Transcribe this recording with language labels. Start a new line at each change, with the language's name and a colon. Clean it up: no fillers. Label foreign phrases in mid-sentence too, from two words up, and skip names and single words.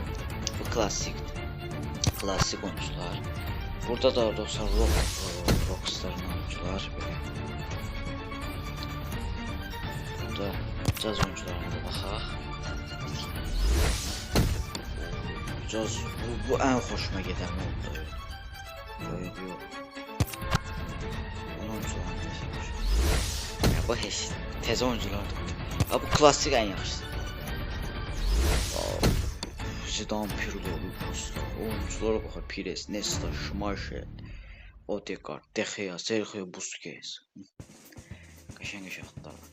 Azerbaijani: Bu klasik oyuncular. Burada da dostlar Rockstar'ın oyuncular. Burada caz oyuncularına da baxaq. Caz bu ən xoşuma gedən oldu.
Turkish: Böyle diyor. Bunun oyuncularını da seviyorum.
Azerbaijani: Ya bu heç təzə oyunculardır. Ya bu klasik ən yaxşısı. Zidane, Pirlo, Costa, oyunculara baxaq. Pires, Nesta, Schumacher, Odegaard, De Gea, Sergio Busquets. Qəşəng adlar var.